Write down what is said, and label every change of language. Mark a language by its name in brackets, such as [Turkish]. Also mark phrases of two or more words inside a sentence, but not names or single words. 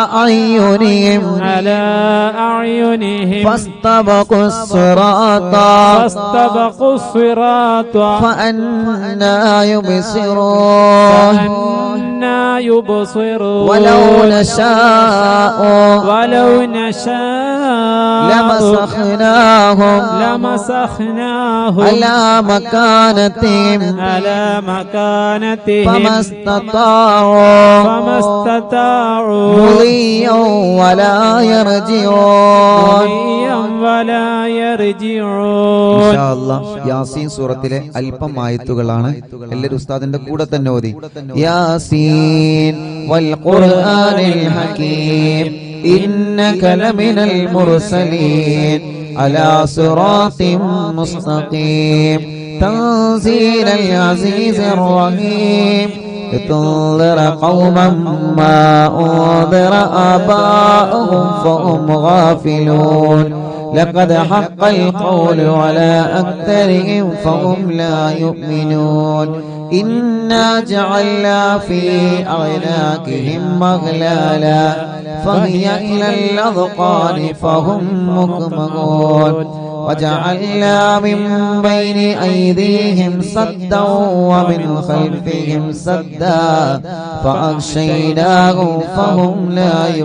[Arabic] أعينهم فاستبقوا الصراط فأنى يبصرون ولو نشاء لمسخناهم على مكانتهم فما استطاعوا مضيا ولا يرجعون إن شاء الله [Malayalam] യാസീൻ സൂറത്തിലെ അല്പം ആയത്തുകളാണ്. എല്ലാവരും ഉസ്താദിന്റെ കൂടെ തന്നെ ഓതി. [Arabic] يس والقرآن الحكيم إنك لمن المرسلين على صراط مستقيم تنزيل العزيز റഹീം لتنذر قوما ما أنذر آباؤهم فهم غافلون لقد حق القول على أكثرهم فهم لا يؤمنون إنا جعلنا في أعناقهم أغلالا فهي إلى الأذقان فهم مقمحون وجعلنا من بين أيديهم سدا ومن خلفهم سدا فأغشيناهم فهم لا